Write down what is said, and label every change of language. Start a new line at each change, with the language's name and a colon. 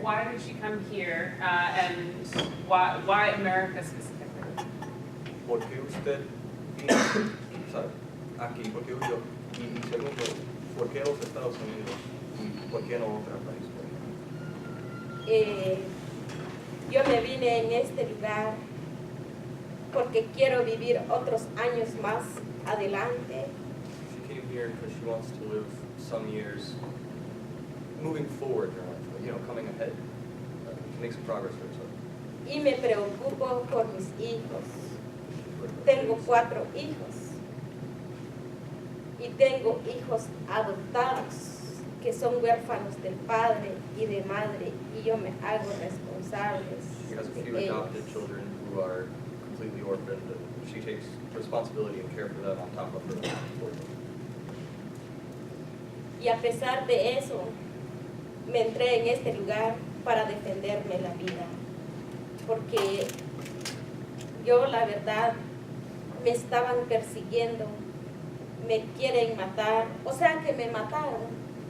English: why did she come here and why America specifically?
Spanish: ¿Por qué usted vino, sabe, aquí? ¿Por qué huyó? Y segundo, ¿por qué los Estados Unidos? ¿Y por qué no otro país? Yo me vine en este lugar porque quiero vivir otros años más adelante.
English: She came here because she wants to live some years moving forward in her life, coming ahead, to make some progress for herself.
Spanish: Y me preocupo por mis hijos. Tengo 4 hijos. Y tengo hijos adoptados que son huérfanos del padre y de madre. Y yo me hago responsables
English: She has a few
Spanish: de ellos.
English: adopted children who are completely orphaned, and she takes responsibility and care for them on top of her own.
Spanish: Y a pesar de eso, me entré en este lugar para defenderme la vida. Porque yo, la verdad, me estaban persiguiendo, me quieren matar, o sea que me mataron.